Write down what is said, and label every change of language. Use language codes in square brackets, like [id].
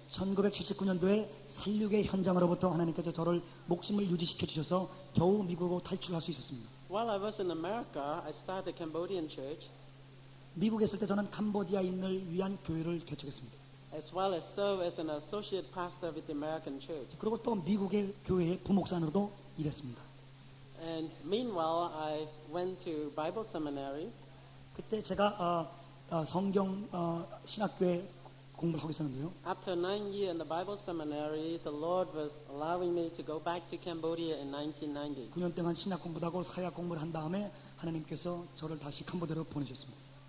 [ko] 1979년도에 살육의 현장으로부터 하나님께서 저를 목숨을 유지시켜 주셔서 겨우 미국으로 탈출할 수 있었습니다. [en] While I was in America, I started a Cambodian church, [ko] 미국에 있을 때 저는 캄보디아인을 위한 교회를 개척했습니다. [en] as well as serve as an associate pastor with the American church. [ko] 그리고 또 미국의 교회의 부목사로도 일했습니다. [en] And meanwhile, I went to Bible seminary. [ko] 그때 제가 성경 신학교에 공부를 하고 있었는데요. [en] After 9 years in the Bible seminary, the Lord was allowing me to go back to Cambodia in 1990. [ko] 9년 동안 신학 공부를 하고 사역 공부를 한 다음에 하나님께서 저를 다시 캄보디아로 보내셨습니다.